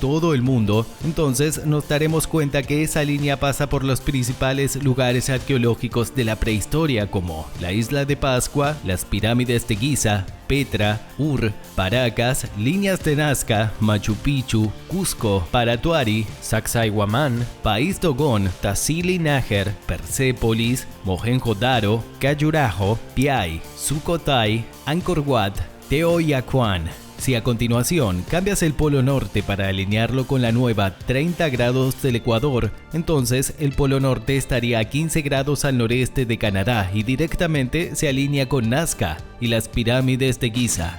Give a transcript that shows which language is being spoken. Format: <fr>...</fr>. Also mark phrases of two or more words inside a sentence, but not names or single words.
<es>todo el mundo, entonces nos daremos cuenta que esa línea pasa por los principales lugares arqueológicos de la prehistoria, como la Isla de Pascua, las pirámides de Giza, Petra, Ur, Paracas, líneas de Nazca, Machu Picchu, Cusco, Paratuari, Sacsayhuamán, País Dogón, Tassili Nájar, Persépolis, Mohenjo-Daro, Khajuraho, Piay, Sukhothai, Angkor Wat, Teotihuacán. Si a continuación cambias el polo norte para alinearlo con la nueva 30 grados del Ecuador, entonces el polo norte estaría a 15 grados al noreste de Canadá y directamente se alinea con Nazca y las pirámides de Giza.</es>